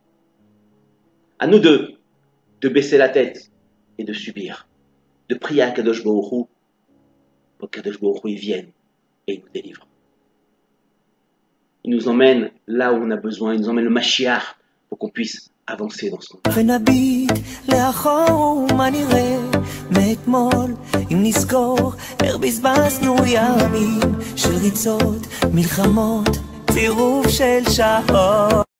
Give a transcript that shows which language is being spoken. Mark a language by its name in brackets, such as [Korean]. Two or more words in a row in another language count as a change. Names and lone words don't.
[French] À nous de baisser la tête et de subir. De prier à Kadosh Baruch Hu pour que Kadosh Baruch Hu il vienne et il nous délivre. Il nous emmène là où on a besoin. Il nous emmène le Mashiach pour qu'on puisse avancer dans ce monde. [Hebrew] ונביט לאחור מה נראה מאתמול אם נזכור איך בזבזנו ימים של ריצות, מלחמות, צירוף של שעות